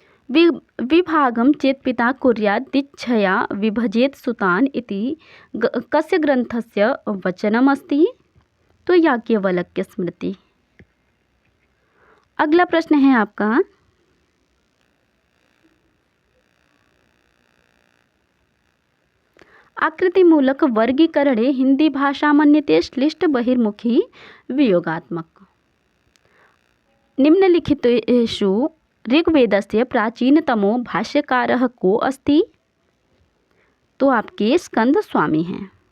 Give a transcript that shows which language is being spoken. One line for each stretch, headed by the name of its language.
Sanskrit: विभागं चेत् पिता कुर्यात् दीक्षया विभजेत् सुतान् इति कस्य ग्रन्थस्य वचनमस्ति?
Hindi: तो याज्ञवल्क्य स्मृति। अगला प्रश्न है आपका,
Sanskrit: आकृतिमूलक वर्गीकरणे हिंदी भाषा मन्यते श्लिष्ट बहिर्मुखी वियोगात्मक। निम्नलिखितेषु ऋग्वेदस्य प्राचीनतमो भाष्यकारः को अस्ति?
Hindi: तो आपके स्कंद स्वामी हैं।